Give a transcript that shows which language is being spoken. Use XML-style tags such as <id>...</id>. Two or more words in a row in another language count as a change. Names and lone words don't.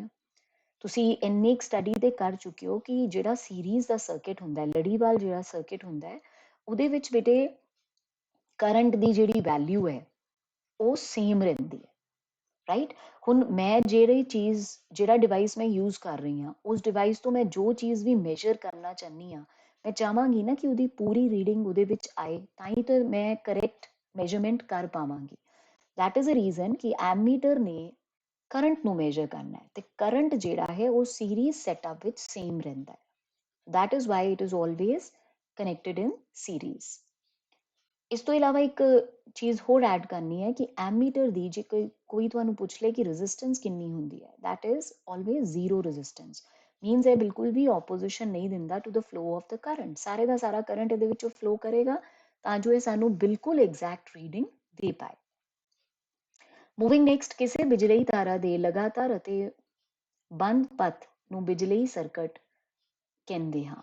<pa>ਤੁਸੀਂ ਇੰਨੀ ਸਟੱਡੀ ਤੇ ਕਰ ਚੁੱਕੇ ਹੋ ਕਿ ਜਿਹੜਾ ਸੀਰੀਜ਼ ਦਾ ਸਰਕਟ ਹੁੰਦਾ ਹੈ, ਲੜੀਵਾਰ ਜਿਹੜਾ ਸਰਕਟ ਹੁੰਦਾ ਹੈ, ਉਹਦੇ ਵਿੱਚ ਬੇਟੇ ਕਰੰਟ ਦੀ ਜਿਹੜੀ ਵੈਲਿਊ ਹੈ ਉਹ ਸੇਮ ਰਹਿੰਦੀ ਹੈ, ਰਾਈਟ। ਹੁਣ ਮੈਂ ਜਿਹੜਾ ਡਿਵਾਈਸ ਮੈਂ ਯੂਜ਼ ਕਰ ਰਹੀ ਹਾਂ ਉਸ ਡਿਵਾਈਸ ਤੋਂ ਮੈਂ ਜੋ ਚੀਜ਼ ਵੀ ਮੇਜਰ ਕਰਨਾ ਚਾਹੁੰਦੀ ਹਾਂ, ਮੈਂ ਚਾਹਾਂਗੀ ਨਾ ਕਿ ਉਹਦੀ ਪੂਰੀ ਰੀਡਿੰਗ ਉਹਦੇ ਵਿੱਚ ਆਏ, ਤਾਂ ਹੀ ਤਾਂ ਮੈਂ</pa> <en>correct measurement</en> <pa>ਕਰ ਪਾਵਾਂਗੀ।</pa> <en>that is a reason</en> <pa>ਕਿ ਐਮੀਟਰ ਨੇ ਕਰੰਟ ਨੂੰ ਮੇਜਰ ਕਰਨਾ ਹੈ ਤੇ ਕਰੰਟ ਜਿਹੜਾ ਹੈ ਉਹ</pa> <en>series setup</en> <pa>ਵਿੱਚ ਸੇਮ ਰਹਿੰਦਾ ਹੈ।</pa> <en>that is why it is always connected in series।</en> <pa>ਇਸ ਤੋਂ ਇਲਾਵਾ ਇੱਕ ਚੀਜ਼ ਹੋਰ ਐਡ ਕਰਨੀ ਹੈ ਕਿ ਐਮੀਟਰ ਦੀ ਜੇ ਕੋਈ ਤੁਹਾਨੂੰ ਪੁੱਛ ਲੇ ਕਿ ਰੈਜ਼ਿਸਟੈਂਸ ਕਿੰਨੀ ਹੁੰਦੀ ਹੈ,</pa> <en>that is always zero resistance।</en> <pa>ਮੀਨਸ ਇਹ ਬਿਲਕੁਲ ਵੀ ਆਪੋਜੀਸ਼ਨ ਨਹੀਂ ਦਿੰਦਾ</pa> <en>to the flow of the current.</en> <pa>ਸਾਰੇ ਦਾ ਸਾਰਾ ਕਰੰਟ ਇਹਦੇ ਵਿੱਚੋਂ ਫਲੋ ਕਰੇਗਾ ਤਾਂ ਜੋ ਇਹ ਸਾਨੂੰ ਬਿਲਕੁਲ</pa> <en>exact reading</en> <pa>ਦੇ ਪਾਏ।</pa> <en>moving next,</en> <pa>ਕਿਸੇ ਬਿਜਲਈ ਤਾਰਾ ਦੇ ਲਗਾਤਾਰ ਅਤੇ ਬੰਦ ਪਥ ਨੂੰ ਬਿਜਲਈ ਸਰਕਟ ਕਹਿੰਦੇ ਹਾਂ।</pa>